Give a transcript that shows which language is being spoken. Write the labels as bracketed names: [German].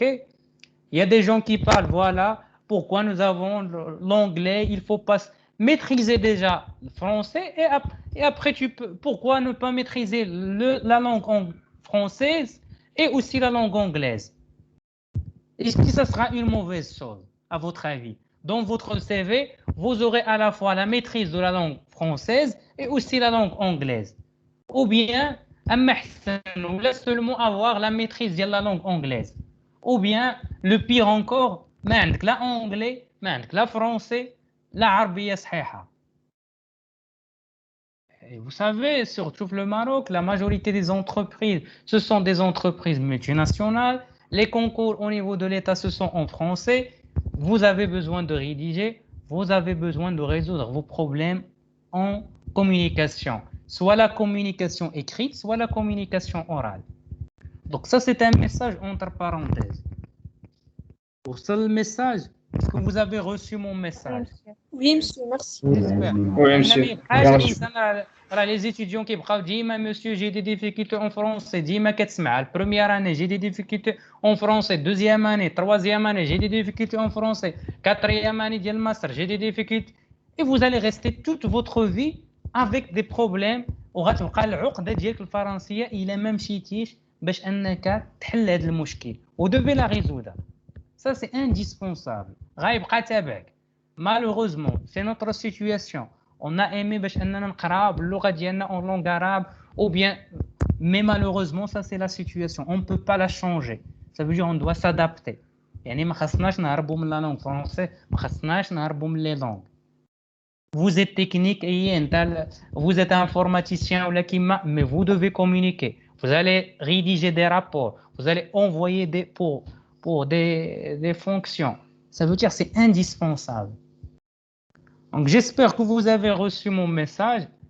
[French] Il y a des gens qui parlent, voilà, pourquoi nous avons l'anglais, il faut pas maîtriser déjà le français et après pourquoi ne pas maîtriser la langue française et aussi la langue anglaise? Est-ce que ça sera une mauvaise chose, à votre avis? Dans votre CV, vous aurez à la fois la maîtrise de la langue française et aussi la langue anglaise. Ou bien, ou là seulement avoir la maîtrise de la langue anglaise. Ou bien, le pire encore, [Arabic] ما عندك لا [French] anglais, [Arabic] ما عندك لا [French] français, [Arabic] لا عربية صحيحة. [French] Et vous savez, surtout le Maroc, la majorité des entreprises, ce sont des entreprises multinationales. Les concours au niveau de l'État, ce sont en français. Vous avez besoin de rédiger, vous avez besoin de résoudre vos problèmes en communication. Soit la communication écrite, soit la communication orale. Donc ça, c'est un message entre parenthèses. Pour ce message, est-ce que vous avez reçu mon message? Oui, monsieur, merci. Oui, monsieur. Les étudiants qui parlent, dis-moi, monsieur, j'ai des difficultés en français. Dis-moi, qu'est-ce que c'est? Première année, j'ai des difficultés en français. Deuxième année, troisième année, j'ai des difficultés en français. Quatrième année, j'ai le master, j'ai des difficultés. Et vous allez rester toute votre vie avec des problèmes. [Arabic] وغتبقى العقدة ديالك الفرنسية إلا ما مشيتيش باش أنك تحل هذا المشكل. [French] Vous devez la résoudre. Ça, c'est indispensable. [Arabic] غيبقى تابعك. [French] Malheureusement, c'est notre situation. On a aimé [Arabic] باش اننا نقراو باللغه ديالنا [French] en langue arabe ou bien mais malheureusement ça c'est la situation. On ne peut pas la changer. Ça veut dire on doit s'adapter. [Arabic] يعني ما خصناش نهربوا من la langue française, ما خصناش نهربوا من les langues. [French] Vous êtes technique et vous êtes informaticien ou la kima, mais vous devez communiquer. Vous allez rédiger des rapports, vous allez envoyer pour des fonctions. Ça veut dire que c'est indispensable. Donc j'espère que vous avez reçu mon message.